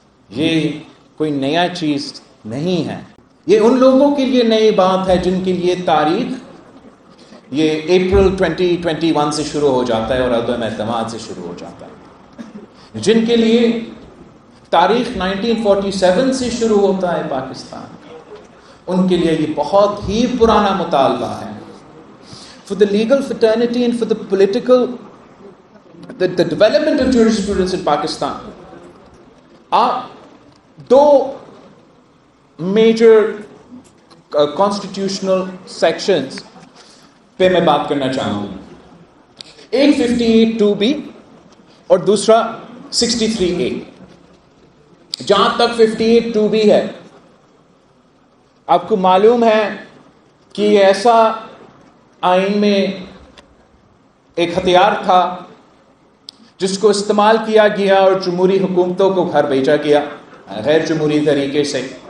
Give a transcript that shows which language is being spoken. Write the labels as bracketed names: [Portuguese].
[Urdu] یہ کوئی نیا چیز نہیں ہے. یہ ان لوگوں کے لیے نئی بات ہے جن کے لیے تاریخ یہ اپریل 2021 سے شروع ہو جاتا ہے اور عدم اعتماد سے شروع ہو جاتا ہے، جن کے لیے تاریخ 1947 سے شروع ہوتا ہے پاکستان کا، ان کے لیے یہ بہت ہی پرانا مطالبہ ہے. [English] For the legal fraternity and for the political, the development of jurisprudence in Pakistan, [Urdu] do major [English] constitutional sections [Urdu] پہ میں بات کرنا چاہوں گا. ایک 58(2)B اور دوسرا 63(A). جہاں تک 58(2)B ہے، آپ کو معلوم ہے کہ یہ ایسا آئین میں ایک ہتھیار تھا جس کو استعمال کیا گیا اور جمہوری حکومتوں کو گھر بھیجا گیا غیر جمہوری طریقے سے.